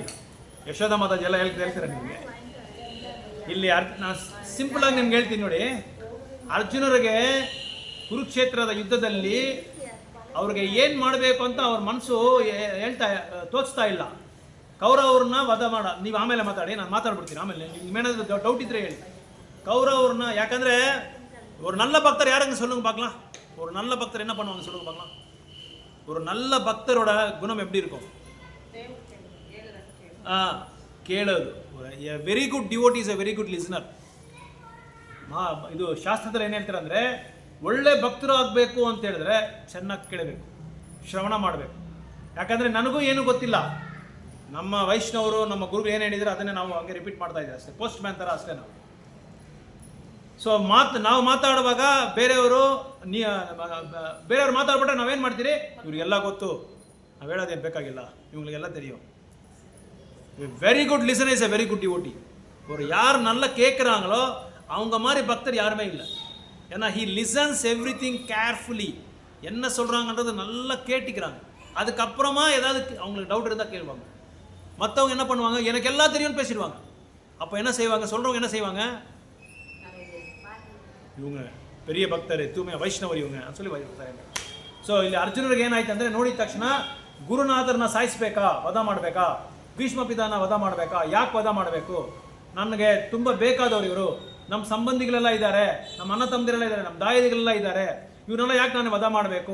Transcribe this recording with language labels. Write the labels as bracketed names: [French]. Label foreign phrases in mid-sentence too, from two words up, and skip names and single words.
[Kannada] ಯಶೋಧ ಮಾತಾಜಿ ಎಲ್ಲ ಹೇಳ್ತೀರ ನಿಮಗೆ. ಇಲ್ಲಿ ನಾನು ಸಿಂಪಲಾಗಿ ನಿಮ್ಗೆ ಹೇಳ್ತೀನಿ ನೋಡಿ. ಅರ್ಜುನರಿಗೆ ಕುರುಕ್ಷೇತ್ರದ ಯುದ್ಧದಲ್ಲಿ ಅವ್ರಿಗೆ ಏನು ಮಾಡಬೇಕು ಅಂತ ಅವ್ರ ಮನಸ್ಸು ತೋಚ್ತಾ ಇಲ್ಲ. ಕೌರವ್ರನ್ನ ವಧ ನೀವು ಆಮೇಲೆ ಮಾತಾಡಿ, ನಾನು ಮಾತಾಡ್ಬಿಡ್ತೀನಿ ಆಮೇಲೆ. ನಿಮ್ಗೇನಾದ್ರು ಡೌಟ್ ಇದ್ರೆ ಹೇಳಿ. [Tamil] கௌரவர்னா ಯಾಕಂದರೆ ஒரு நல்ல பக்தர் யாருங்க சொல்லுங்க பார்க்கலாம். ஒரு நல்ல பக்தர் என்ன பண்ணுவாங்க சொல்லுங்க பார்க்கலாம். ஒரு நல்ல பக்தரோட குணம் எப்படி இருக்கும்? [English] ಕೇಳೋದು. a very good devotee is a very good listener. [Kannada] ಇದು ಶಾಸ್ತ್ರದಲ್ಲಿ ಏನು ಹೇಳ್ತಾರೆ ಅಂದರೆ, ಒಳ್ಳೆ ಭಕ್ತರು ಆಗಬೇಕು ಅಂತ ಹೇಳಿದ್ರೆ ಚೆನ್ನಾಗಿ ಕೇಳಬೇಕು, ಶ್ರವಣ ಮಾಡಬೇಕು. ಯಾಕಂದರೆ ನನಗೂ ಏನೂ ಗೊತ್ತಿಲ್ಲ. ನಮ್ಮ ವೈಷ್ಣವರು ನಮ್ಮ ಗುರುಗಳು ಏನು ಹೇಳಿದರೆ ಅದನ್ನೇ ನಾವು ಹಂಗೆ ರಿಪೀಟ್ ಮಾಡ್ತಾ ಇದ್ದೀವಿ ಅಷ್ಟೇ. ಪೋಸ್ಟ್ ಮ್ಯಾನ್ ಥರ ಅಷ್ಟೇ ನಾವು. ಸೊ ನಾವು ಮಾತಾಡುವಾಗ ಬೇರೆಯವರು ಮಾತಾಡ್ಬಿಟ್ರೆ ನಾವೇನು ಮಾಡ್ತೀರಿ? ಇವ್ರಿಗೆಲ್ಲ ಗೊತ್ತು, ನಾವು ಹೇಳೋದೇನು ಬೇಕಾಗಿಲ್ಲ, [Tamil] இவங்களுக்கெல்லாம் தெரியும். [English] very good listener is a very good devotee. [Tamil] ஒரு யார் நல்லா கேட்குறாங்களோ அவங்க மாதிரி பக்தர் யாருமே இல்லை. [English] ஏன்னா he listens every thing carefully. [Tamil] என்ன சொல்கிறாங்கன்றது நல்லா கேட்டுக்கிறாங்க. அதுக்கப்புறமா ஏதாவது அவங்களுக்கு டவுட் இருந்தால் கேள்வாங்க. மற்றவங்க என்ன பண்ணுவாங்க? எனக்கு எல்லாம் தெரியும்னு பேசிடுவாங்க. அப்போ என்ன செய்வாங்க? சொல்கிறவங்க என்ன செய்வாங்க? [Kannada] ಇವಂಗ பெரிய ಭಕ್ತರೇ, ತೂಮೆ ವೈಷ್ಣವರು ಇವಂಗ ಅಂತ சொல்லி ಬೈತಾರೆ. ಸೊ ಇಲ್ಲಿ ಅರ್ಜುನರಿಗೆ ಏನಾಯ್ತು ಅಂದರೆ, ನೋಡಿದ ತಕ್ಷಣ ಗುರುನಾಥರನ್ನ ಸಾಯಿಸ್ಬೇಕಾ, ವಧ ಮಾಡಬೇಕಾ, ಭೀಷ್ಮ ಪಿತಾನ ವಧ ಮಾಡಬೇಕಾ, ಯಾಕೆ ವಧ ಮಾಡಬೇಕು? ನನಗೆ ತುಂಬ ಬೇಕಾದವರು ಇವರು, ನಮ್ಮ ಸಂಬಂಧಿಗಳೆಲ್ಲ ಇದ್ದಾರೆ, ನಮ್ಮ ಅಣ್ಣ ತಮ್ಮದಿರೆಲ್ಲ ಇದ್ದಾರೆ, ನಮ್ಮ ದಾಯದಿಗಳೆಲ್ಲ ಇದ್ದಾರೆ, ಇವ್ರನ್ನೆಲ್ಲ ಯಾಕೆ ನಾನು ವಧ ಮಾಡಬೇಕು?